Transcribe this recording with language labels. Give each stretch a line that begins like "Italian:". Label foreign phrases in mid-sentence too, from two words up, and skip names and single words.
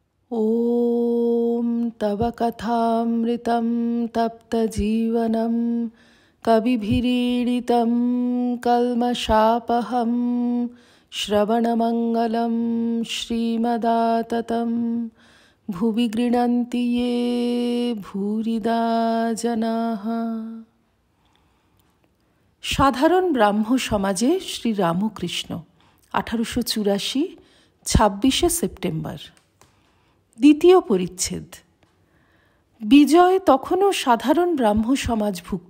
Sanskrit: ॐ तव कथामृतं तप्तजीवनं कविभिरीडितं कल्मषापहं श्रवणमङ्गलं श्रीमदाततं भुवि गृह्णन्ति ये भूरिदा जनाः।
Bangla: সাধারণ ব্রাহ্ম সমাজে শ্রী রামকৃষ্ণ 1884 26শে সেপ্টেম্বর। দ্বিতীয় পরিচ্ছেদ। বিজয় তখনও সাধারণ ব্রাহ্ম সমাজভুক্ত।